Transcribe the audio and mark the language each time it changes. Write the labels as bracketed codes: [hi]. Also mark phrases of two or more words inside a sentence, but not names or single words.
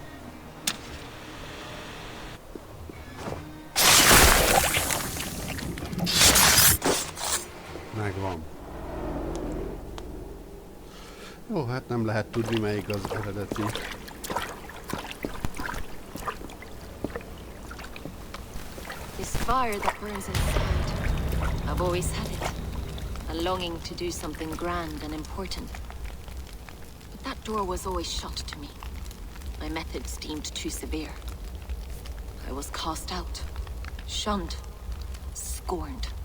[hu] Megvan. Jó, hát nem lehet tudni, melyik az eredeti. [en] This fire that burns inside. I've always had it. A longing to do something grand and important. But that door was always shut to me. My methods deemed too severe. I was cast out, shunned, scorned.